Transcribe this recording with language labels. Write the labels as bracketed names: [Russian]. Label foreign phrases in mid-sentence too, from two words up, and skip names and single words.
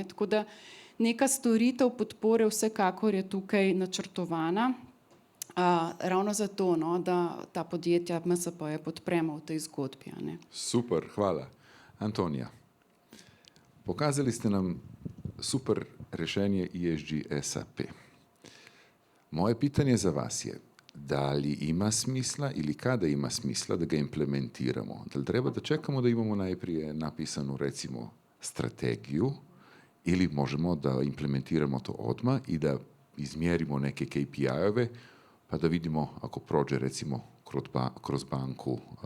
[Slovenian] Tako da neka storitev podpore vsekakor je tukaj načrtovana, ravno zato, no, da ta podjetja MSP-je podpremo v tej zgodbi. Ne. [Serbian] Super, hvala. Antonija, pokazali ste nam super rešenje ESG SAP. Moje pitanje za vas je, da li ima smisla ili kada ima smisla da ga implementiramo? Da li treba da čekamo da imamo najprije napisanu recimo strategiju ili možemo da implementiramo to odmah i da izmjerimo neke KPI-ove pa da vidimo ako prođe recimo kroz banku.